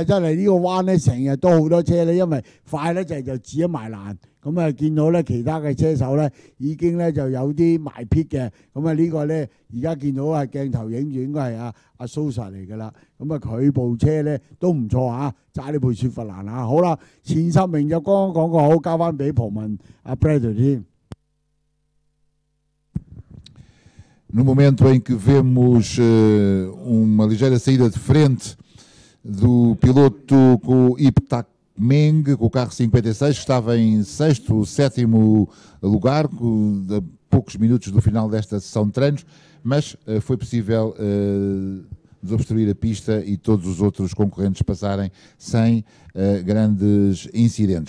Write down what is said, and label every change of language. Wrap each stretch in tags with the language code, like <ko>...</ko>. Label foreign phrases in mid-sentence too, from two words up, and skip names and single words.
<yue>真係呢個彎呢，成日都好多車呢，因為快得滯就指咗埋欄，咁啊見到呢其他嘅車手呢已經呢就有啲埋撇嘅，咁啊呢個呢而家見到係鏡頭影住應該係阿蘇 Sir 嚟㗎啦，咁啊佢部車呢都唔錯啊，揸呢部雪佛蘭啊，好啦，前10名就剛剛講過好，交翻俾蒲文阿 Brad 添。</yue> <pt>No momento em que vemos uma ligeira saída de frente do piloto com o Iptak Meng, com o carro 56, que estava em 6º, 7º lugar, a poucos minutos do final desta sessão de treinos, mas foi possível desobstruir a pista e todos os outros concorrentes passarem sem grandes incidentes.</pt>